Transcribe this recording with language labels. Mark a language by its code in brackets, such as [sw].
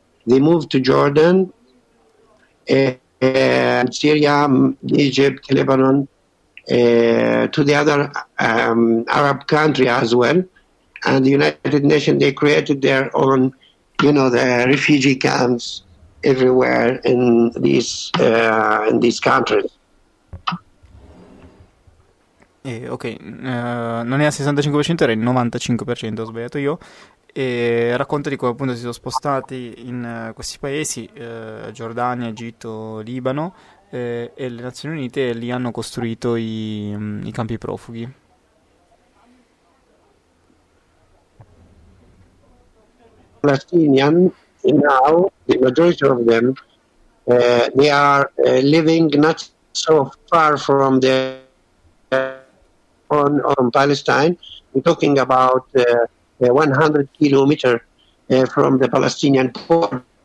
[en] They moved to Jordan, Syria, Egypt, Lebanon, to the other Arab country as well. And the United Nations, they created their own, the refugee camps everywhere in these countries. [it] Ok, non è al 65%, era il 95%, ho sbagliato io. E racconta di come appunto si sono spostati in questi paesi, Giordania, Egitto, Libano, e le Nazioni Unite lì hanno costruito i campi profughi. [en] Palestinian, now the majority of them, they are living not so far from on Palestine. We're talking about 100 kilometers from the Palestinian border.